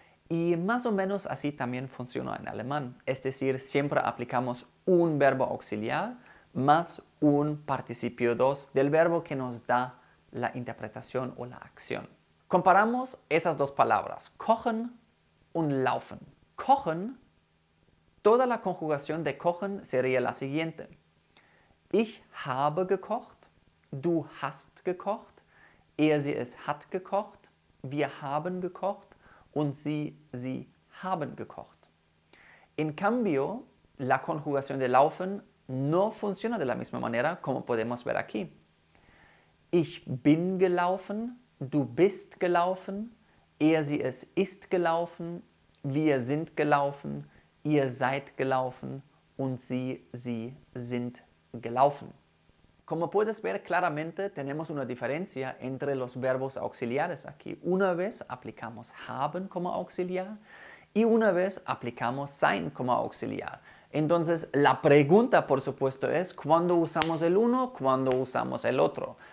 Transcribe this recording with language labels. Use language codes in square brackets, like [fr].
[es] Y más o menos así también funciona en alemán. Es decir, siempre aplicamos un verbo auxiliar más un participio dos del verbo que nos da la interpretación o la acción. Comparamos esas dos palabras, kochen und laufen. Kochen, toda la conjugación de kochen sería la siguiente. [de] Ich habe gekocht, du hast gekocht, er, sie, es hat gekocht, wir haben gekocht und sie haben gekocht. [es] En cambio, la conjugación de laufen no funciona de la misma manera como podemos ver aquí. [de] Ich bin gelaufen, du bist gelaufen, er, sie, es ist gelaufen, wir sind gelaufen, ihr seid gelaufen und sie sind gelaufen. [es] Como puedes ver claramente, tenemos una diferencia entre los verbos auxiliares aquí. Una vez aplicamos haben como auxiliar y una vez aplicamos sein como auxiliar. Entonces, la pregunta, por supuesto, es ¿cuándo usamos el uno, cuándo usamos el otro?